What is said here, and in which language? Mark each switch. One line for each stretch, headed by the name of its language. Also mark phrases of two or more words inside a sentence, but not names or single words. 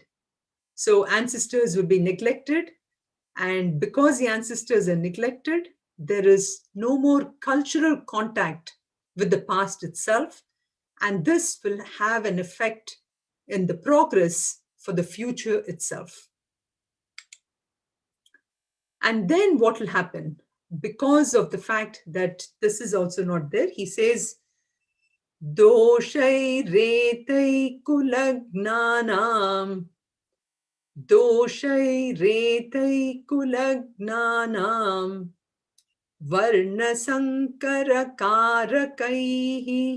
English: So ancestors will be neglected, and because the ancestors are neglected, there is no more cultural contact with the past itself, and this will have an effect in the progress for the future itself. And then what will happen? Because of the fact that this is also not there, he says,
Sanskrit: दोषै रेतै कुलघ्नानाम्. दोषै रेतै कुलघ्नानाम्. वर्ण सङ्कर कारकैः.